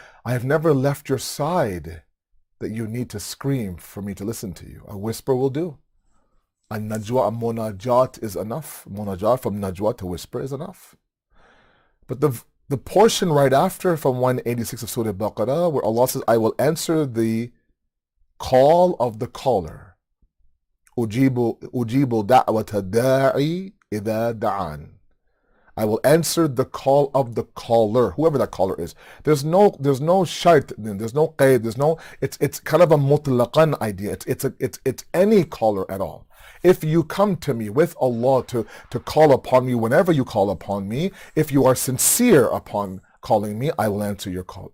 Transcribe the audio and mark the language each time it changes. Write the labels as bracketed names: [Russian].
[English] I have never left your side that you need to scream for me to listen to you. A whisper will do. A najwa, a munajat is enough. Munajat, from najwa to whisper, is enough. But the portion right after from 186 of Surah Baqarah, where Allah says, I will answer the call of the caller. [Arabic] أجيب دعوة الداعي إذا دعان. [English] I will answer the call of the caller, whoever that caller is. There's no shart, there's no qaid, it's kind of a mutlaqan idea. It's any caller at all. If you come to me with Allah to call upon me whenever you call upon me, if you are sincere upon calling me, I will answer your call.